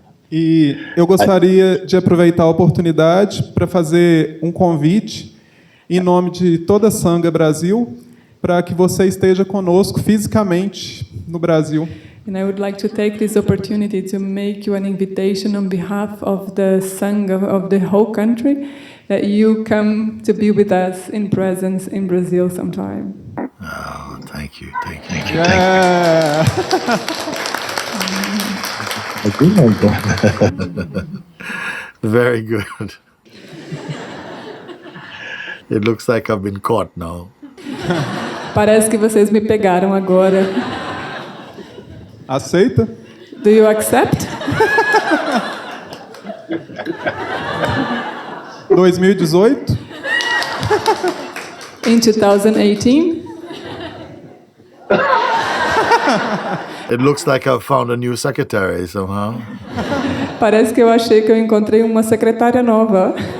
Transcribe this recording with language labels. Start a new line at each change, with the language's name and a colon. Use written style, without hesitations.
Portuguese: E eu gostaria de aproveitar a oportunidade para fazer um convite em nome de toda a Sangha Brasil para que você esteja conosco fisicamente no Brasil.
English: And I would like to take this opportunity to make you an invitation on behalf of the Sangha of the whole country that you come to be with us in presence in Brazil sometime. Oh, thank you. Yeah. Very good. It looks like I've been caught now.
Portuguese: Parece que vocês me pegaram agora. Aceita?
English: Do you accept? 2018? In 2018? It looks like I've found a new secretary somehow.
Portuguese: Parece que eu achei que eu encontrei uma secretária nova.